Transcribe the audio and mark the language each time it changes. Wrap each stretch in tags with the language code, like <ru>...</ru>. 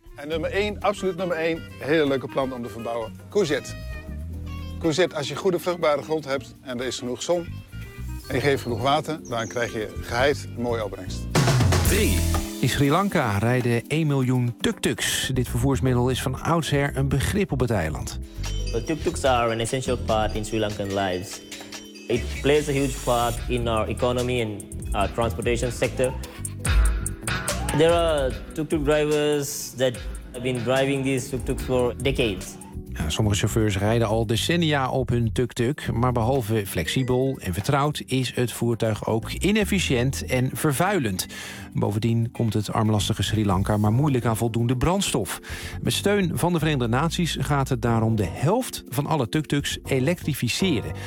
<nl>En nummer 1, absoluut nummer 1, hele leuke plant om te verbouwen, courgette. Courgette, als je goede vruchtbare grond hebt en er is genoeg zon en je geeft genoeg water, dan krijg je geheid een mooie opbrengst. 3. In Sri Lanka rijden 1 miljoen tuk-tuks. Dit vervoersmiddel is van oudsher een begrip op het eiland.</nl> <en>The tuk-tuks are an essential part in Sri Lankan lives. It plays a huge part in our economy and our transportation sector. There are tuk-tuk drivers that have been driving these tuk-tuks for decades.</en> <nl>Ja, sommige chauffeurs rijden al decennia op hun tuk-tuk, maar behalve flexibel en vertrouwd is het voertuig ook inefficiënt en vervuilend. Bovendien komt het armlastige Sri Lanka maar moeilijk aan voldoende brandstof. Met steun van de Verenigde Naties gaat het daarom de helft van alle tuk-tuks elektrificeren.</nl>